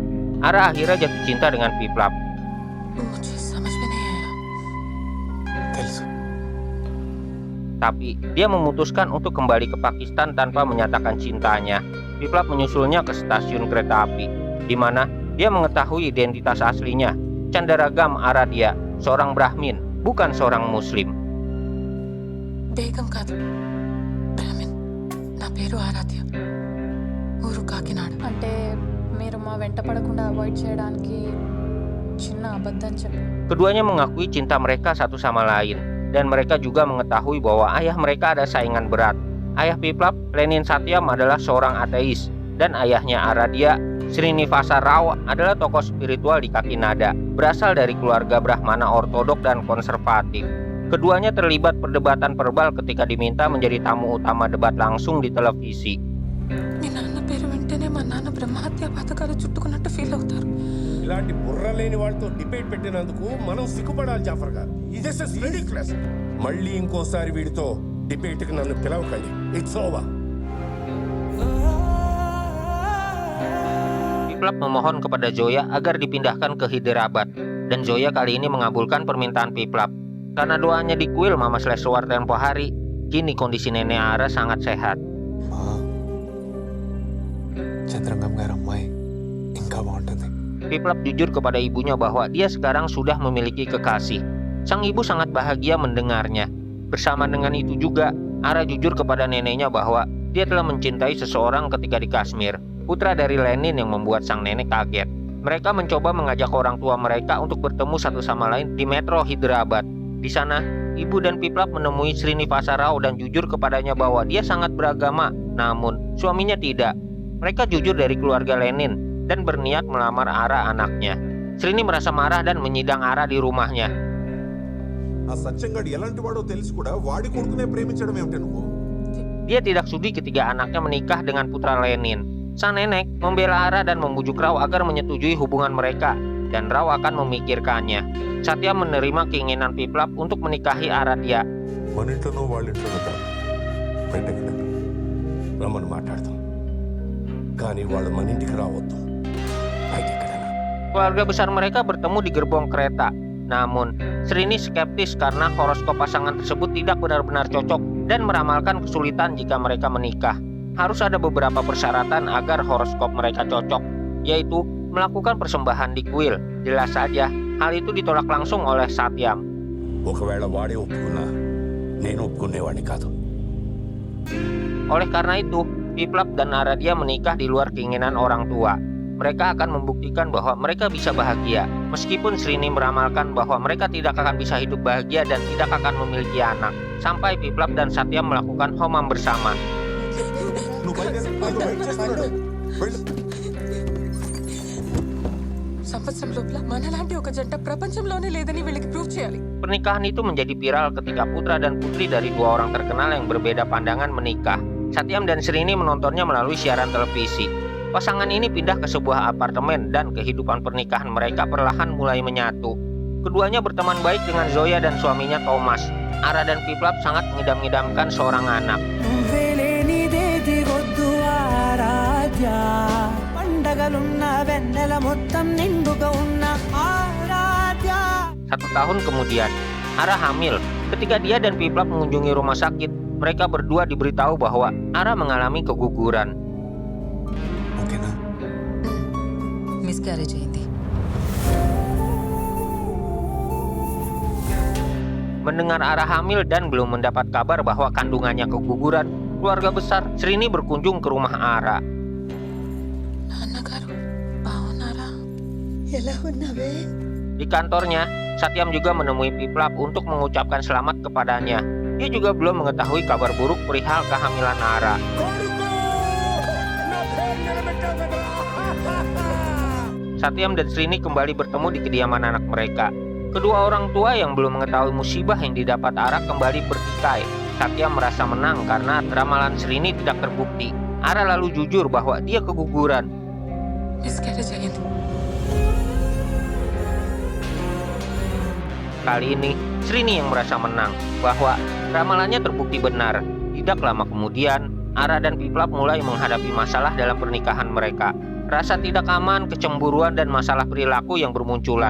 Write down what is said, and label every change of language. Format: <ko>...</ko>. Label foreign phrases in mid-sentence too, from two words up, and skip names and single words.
<id>Ara akhirnya jatuh cinta dengan Pivlap. Tapi dia memutuskan untuk kembali ke Pakistan tanpa menyatakan cintanya. Pivlap menyusulnya ke stasiun kereta api, di mana dia mengetahui identitas aslinya. Chandaragam Aradia, seorang Brahmin, bukan seorang Muslim.</id> <te>బేగం కాదు, బ్రాహ్మిన్. నా పేరు ఆరాధ్య. ఊరు కాకినాడ. అంటే మీరు మా వెంట పడకుండా అవాయిడ్ చేయడానికి చిన్న అబద్ధం చెప్పారు.</te> <id>Keduanya mengakui cinta mereka satu sama lain. Dan mereka juga mengetahui bahwa ayah mereka ada saingan berat. Ayah Pivlap, Lenin Satyam, adalah seorang ateis, dan ayahnya Aradia, Srinivasa Rao, adalah tokoh spiritual di Kakinada, berasal dari keluarga Brahmana ortodok dan konservatif. Keduanya terlibat perdebatan verbal ketika diminta menjadi tamu utama debat langsung di televisi.</id> <te>మీ నాన్న పేరు వింటేనే మా నాన్న బ్రహ్మహత్య పథకాలు చుట్టుకున్నట్టు ఫీల్ అవుతారు. ఇలాంటి బుర్ర లేని వాళ్ళతో డిబేట్ పెట్టినందుకు మనం సిగ్గుపడాలి జాఫర్ గారు.</te> <en>This is ridiculous.</en> <te>మళ్ళీ ఇంకోసారి వీడితో డిబేట్ కి నన్ను పిలవకండి.</te> <en>It's over.</en> <id>Piplap memohon kepada Zoya agar dipindahkan ke Hyderabad, dan Zoya kali ini mengabulkan permintaan Piplap. Karena doanya di kuil Mama Sleswar tempo hari, kini kondisi nenek Ara sangat sehat.</id> <te>మా చంద్రంగం గారు అమ్మాయి ఇంకా బాగుంటుంది.</te> <id>Piplap jujur kepada ibunya bahwa dia sekarang sudah memiliki kekasih. Sang ibu sangat bahagia mendengarnya. Bersama dengan itu juga, Ara jujur kepada neneknya bahwa dia telah mencintai seseorang ketika di Kashmir, putra dari Lenin yang membuat sang nenek kaget. Mereka mencoba mengajak orang tua mereka untuk bertemu satu sama lain di Metro Hyderabad. Di sana, ibu dan Piplap menemui Srinivasa Rao dan jujur kepadanya bahwa dia sangat beragama, namun suaminya tidak. Mereka jujur dari keluarga Lenin dan berniat melamar Ara anaknya. Srini merasa marah dan menyidang Ara di rumahnya.</id> <te>ఆ సత్యంగాడు ఎలాంటి వాడో తెలిసి కూడా వాడి కొడుకునే ప్రేమించడం ఏమిటి నువ్వు?</te> <id>Dia tidak sudi ketiga anaknya menikah dengan putra Lenin. Sang nenek membela Ara dan membujuk Rao agar menyetujui hubungan mereka, dan Rao akan memikirkannya. Satya menerima keinginan Piplap untuk menikahi Aradhya.</id> <te>మన ఇంట్లోనో వాళ్ళ ఇంట్లోనో కాదు, బయటకు వెళ్ళారు. రమ్మని మాట్లాడదాం, కానీ వాళ్ళు మన ఇంటికి రావద్దు. బయట ఎక్కడైనా.</te> <id>Keluarga besar mereka bertemu di gerbong kereta. Namun, Srini skeptis karena horoskop pasangan tersebut tidak benar-benar cocok dan meramalkan kesulitan jika mereka menikah. Harus ada beberapa persyaratan agar horoskop mereka cocok, yaitu melakukan persembahan di kuil. Jelas saja, hal itu ditolak langsung oleh Satyam.</id> <te>ఒకవేళ వాడే ఒప్పుకున్నా నేను ఒప్పుకునేవాడిని కాదు.</te> <id>Oleh karena itu, Piplap dan Aradhya menikah di luar keinginan orang tua. Mereka akan membuktikan bahwa mereka bisa bahagia, meskipun Srini meramalkan bahwa mereka tidak akan bisa hidup bahagia dan tidak akan memiliki anak, sampai Piplap dan Satyam melakukan homam bersama.</id> <te>నువ్వు బయలుదేరు, వాళ్ళు వెయిట్ చేస్తున్నాడు. వెళ్ళు. సంవత్సరం లోపల మనలాంటి ఒక జంట ప్రపంచంలోనే లేదని వీళ్ళకి ప్రూవ్ చేయాలి.</te> <id>Pernikahan itu menjadi viral ketika putra dan putri dari dua orang terkenal yang berbeda pandangan menikah. Satyam dan Srini menontonnya melalui siaran televisi. Pasangan ini pindah ke sebuah apartemen dan kehidupan pernikahan mereka perlahan mulai menyatu. Keduanya berteman baik dengan Zoya dan suaminya Thomas. Ara dan Piplap sangat mengidam-idamkan seorang anak. Satu tahun kemudian, Ara hamil. Ketika dia dan Piplap mengunjungi rumah sakit, mereka berdua diberitahu bahwa Ara mengalami keguguran.</id> <te>ఓకేనా? మిస్క్యారేజ్ అయింది.</te> <id>Mendengar Ara hamil dan belum mendapat kabar bahwa kandungannya keguguran, keluarga besar Srini berkunjung ke rumah Ara.</id> <te>నాన్నగారు బాగున్నారా?</te> <id>Di kantornya, Satyam juga menemui Piplap untuk mengucapkan selamat kepadanya. Dia juga belum mengetahui kabar buruk perihal kehamilan Ara. Satyam dan Srini kembali bertemu di kediaman anak mereka. Kedua orang tua yang belum mengetahui musibah yang didapat Ara kembali bertikai. Satyam merasa menang karena ramalan Srini tidak terbukti. Ara lalu jujur bahwa dia keguguran.</id> <te>మిస్క్యారేజ్ అయింది.</te> <id>Kali ini, Srini yang merasa menang bahwa ramalannya terbukti benar. Tidak lama kemudian, Ara dan Piplap mulai menghadapi masalah dalam pernikahan mereka. Rasa tidak aman, kecemburuan, dan masalah perilaku yang bermunculan.</id>